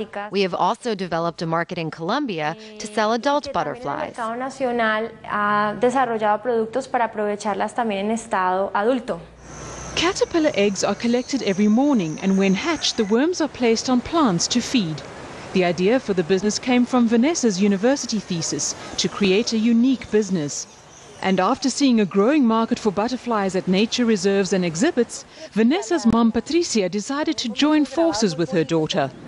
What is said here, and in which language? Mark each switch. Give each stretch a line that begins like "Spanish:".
English: We have also developed a market in Colombia to sell adult butterflies.
Spanish: El mercado nacional ha desarrollado productos para aprovecharlas también en estado adulto.
English: Caterpillar eggs are collected every morning, and when hatched, the worms are placed on plants to feed. The idea for the business came from Vanessa's university thesis to create a unique business. And after seeing a growing market for butterflies at nature reserves and exhibits, Vanessa's mom Patricia decided to join forces with her daughter.